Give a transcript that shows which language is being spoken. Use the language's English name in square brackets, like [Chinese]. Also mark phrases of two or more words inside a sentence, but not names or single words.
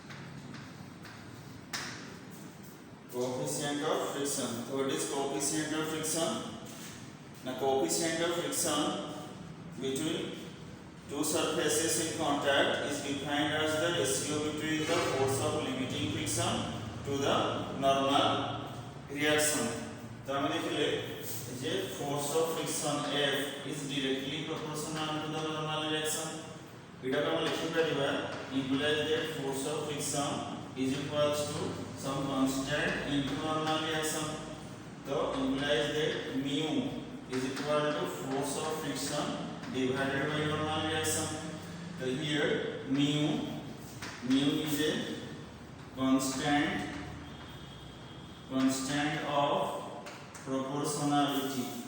[English] Coefficient of friction. So what is coefficient of friction? friction. Now coefficient of friction between two surfaces in contact is defined as the ratio between the force of limiting friction to the normal reaction. [Odia] ତ ଆମେ ଦେଖିଲେ ଯେ [English] force of friction F is directly proportional to the normal reaction. [Odia] ଏଇଟା ଆମେ ଲେଖି ପାରିବା [English] implies that force of friction is equals to some constant into normal reaction. तो implies that mu is equal to force of friction divided by normal reaction. So here mu is a constant of proportionality.